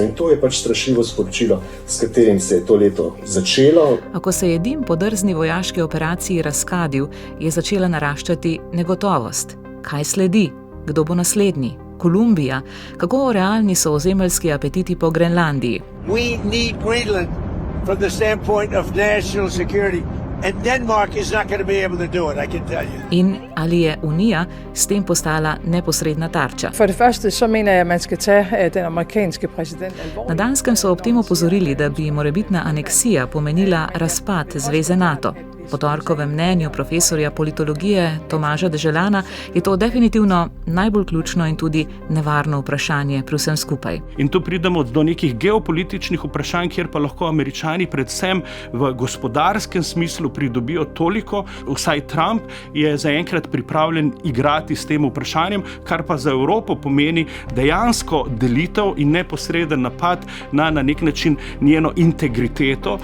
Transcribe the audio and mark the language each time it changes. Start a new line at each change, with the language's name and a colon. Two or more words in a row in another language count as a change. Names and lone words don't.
Slovenian: In to je strašljivo sporočilo, s katerim se je to leto začelo. A ko se je dim po drzni vojaški operaciji razkadil, je začela naraščati negotovost. Kaj sledi? Kdo bo naslednji? Kolumbija? Kako realni so ozemeljski apetiti po Grenlandiji?
English: We need Greenland from the standpoint of national security. And Denmark is not going to be able to do it, I can tell you.
Slovenian: In ali je Unija s tem postala neposredna tarča?
Danish: For det første, så mener jeg, at man skal tage den amerikanske præsident alvorligt.
Slovenian: Na Danskem so ob tem opozorili, da bi morebitna aneksija pomenila razpad zveze NATO. Po torkovem mnenju profesorja politologije Tomaža Deželana je to definitivno najbolj ključno in tudi nevarno vprašanje pri vsem skupaj. In tu pridemo do nekih geopolitičnih vprašanj, kjer pa lahko Američani predvsem v gospodarskem smislu pridobijo toliko, vsaj Trump je zaenkrat pripravljen igrati s tem vprašanjem, kar pa za Evropo pomeni dejansko delitev in neposreden napad na nek način njeno integriteto.